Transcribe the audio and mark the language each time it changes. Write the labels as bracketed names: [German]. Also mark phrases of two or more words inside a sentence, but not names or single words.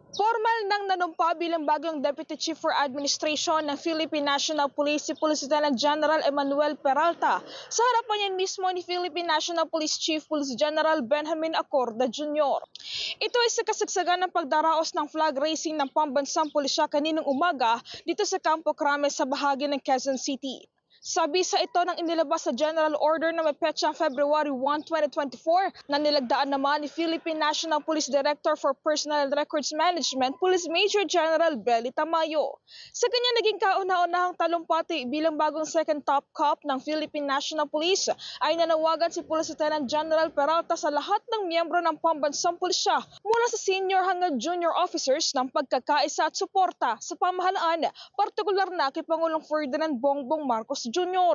[Filipino] Formal nang nanumpa bilang bagong Deputy Chief for Administration ng Philippine National Police si Police Lieutenant General Emmanuel Peralta sa harapan niya mismo ni Philippine National Police Chief Police General Benjamin Acorda Jr. Ito ay sa kasagsagan ng pagdaraos ng [English] flag raising [Filipino] ng pambansang pulisya kaninang umaga dito sa Campo Crame sa bahagi ng Quezon City. Sa bisa ito ng inilabas sa General Order na may petsang February 1, 2024 na nilagdaan naman ni Philippine National Police Director for Personnel and Records Management, Police Major General Belly Tamayo. Sa kanya naging kauna-unahang talumpati bilang bagong [English] second top cop [Filipino] ng Philippine National Police ay nanawagan si Police Lieutenant General Peralta sa lahat ng miyembro ng pambansang pulisya mula sa senior hanggang [English] junior officers [Filipino] ng pagkakaisa at suporta sa pamahalaan, partikular na kay Pangulong Ferdinand Bongbong Marcos Jr.